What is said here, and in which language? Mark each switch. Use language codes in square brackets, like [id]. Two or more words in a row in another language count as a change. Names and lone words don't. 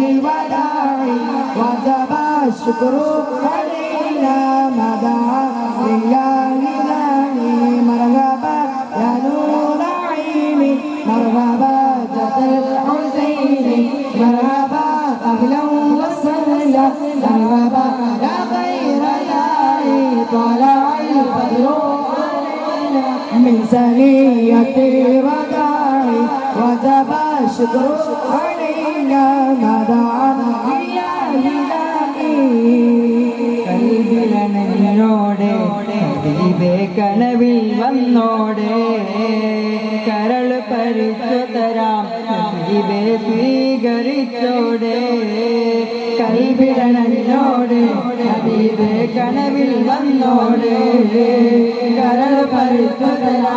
[ar] الوداع وجب الشكر علينا ما دعا لله داع مرحبا يا نور عيني مرحبا جد الحسين مرحبا أهلا وسهلا مرحبا يا خير داع طلع البدر من ثنية الوداع وجب الشكر علينا ما دعا [ml] കൽവിലണഞ്ഞോടെ ദീപേ കനവിൽ വന്നോടെ കരൾ പരിച്ചു തരാം ദീപേ സ്വീകരിച്ചോടെ കൽവിലണഞ്ഞോടെ ദീപേ കനവിൽ വന്നോടെ കരൾ പരിച്ചു തരാം